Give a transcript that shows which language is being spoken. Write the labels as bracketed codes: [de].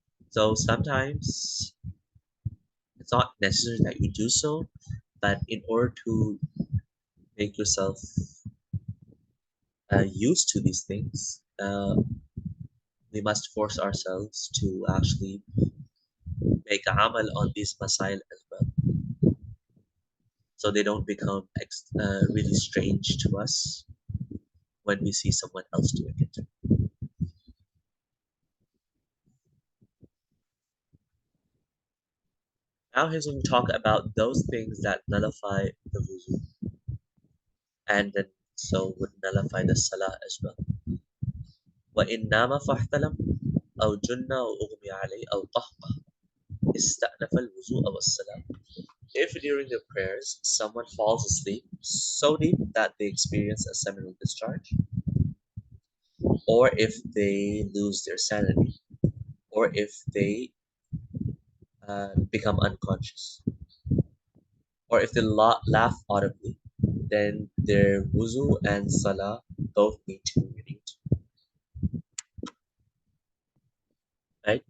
[en] So sometimes it's not necessary that you do so, but in order to make yourself used to these things, we must force ourselves to actually make amal on these masail as well, so they don't become really strange to us when we see someone else doing it. Now here's when we talk about those things that nullify the wuzu, and then so would nullify the salah as well. [ar] وإن نام فاحتلم أو جن أو أغمي عليه أو قهقه استأنف الوضوء والصلاة. [en] If during the prayers someone falls asleep so deep that they experience a seminal discharge, or if they lose their sanity, or if they become unconscious, or if they laugh audibly, then their wuzu and salah both need to be renewed, right?